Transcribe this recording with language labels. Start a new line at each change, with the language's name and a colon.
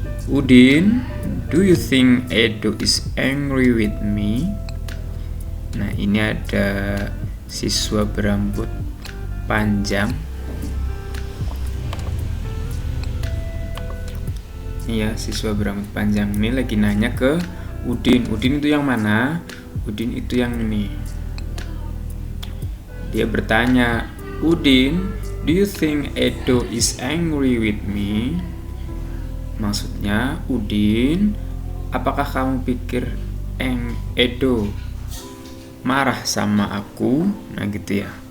English: Udin, do you think Edo is angry with me?
Indonesian: Nah, ini ada siswa berambut panjang. Iya, siswa berambut panjang ini lagi nanya ke Udin. Udin itu yang mana? Udin itu yang ini.
English: Dia bertanya, Udin, do you think Edo is angry with me?
Indonesian: Maksudnya, Udin, apakah kamu pikir Edo marah sama aku? Nah gitu ya.